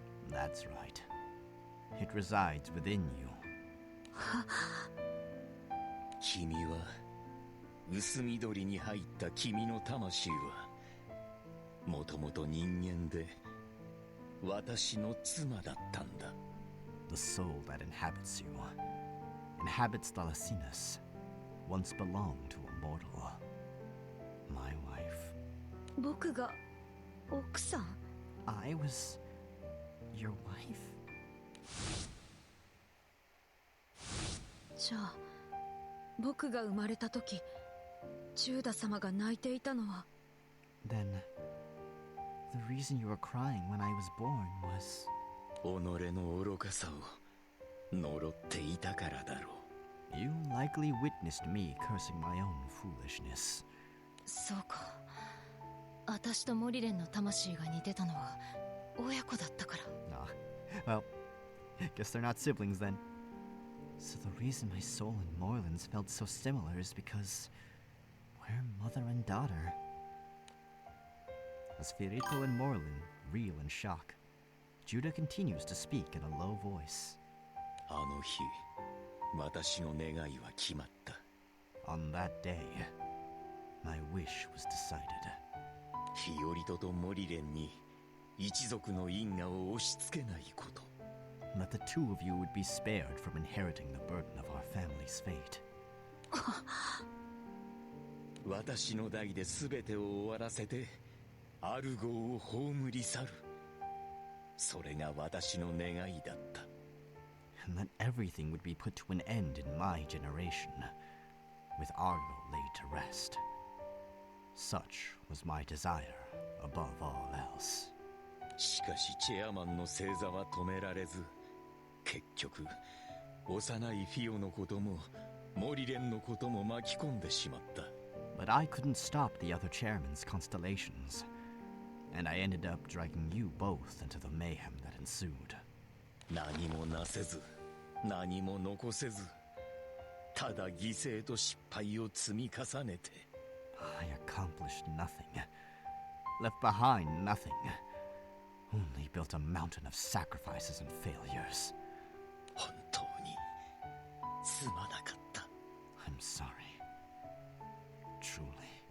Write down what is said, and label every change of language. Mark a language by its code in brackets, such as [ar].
[en] That's right. It resides within you. [ja] 君は薄緑に入った君の魂はもともと人間で私の妻だったんだ。 [en] The soul that inhabits you inhabits Thalassinas, once belonged to a mortal. My wife. [ja] 僕が奥さん。 [en] I was your wife? [ja] じゃあ僕が生まれた時ジューダ様が泣いていたのは。 [en] Then the reason you were crying when I was born was... [ja] 己の愚かさを呪っていたからだろう。 [en] You likely witnessed me cursing my own foolishness. [ja] そうか。私とモリレンの魂が似てたのは親子だったから。 [en] Ah, well, guess they're not siblings then. So the reason my soul and Moreland's felt so similar is because we're mother and daughter. As Firito and Moreland reel in shock, Judah continues to speak in a low voice. [ja] あの日、私の願いは決まった。 [en] On that day, my wish was decided. [ja] フィオリトとモリレンに一族の因果を押し付けないこと。 [en] That the two of you would be spared from inheriting the burden of our family's fate. [ja] 私の代で全てを終わらせてアルゴを葬り去る。それが私の願いだった。 [en] And that everything would be put to an end in my generation, with Argo laid to rest. Such was my desire above all else. [ja] しかしチェアマンの星座は止められず、結局幼いフィオのこともモリレンのことも巻き込んでしまった。 [en] But I couldn't stop the other chairman's constellations, and I ended up dragging you both into the mayhem that ensued. [ja] 何もなせず、何も残せず、ただ犠牲と失敗を積み重ねて。 [en] I accomplished nothing, left behind nothing, only built a mountain of sacrifices and failures. [ja] 本当にすまなかった。 [en] I'm sorry. Truly.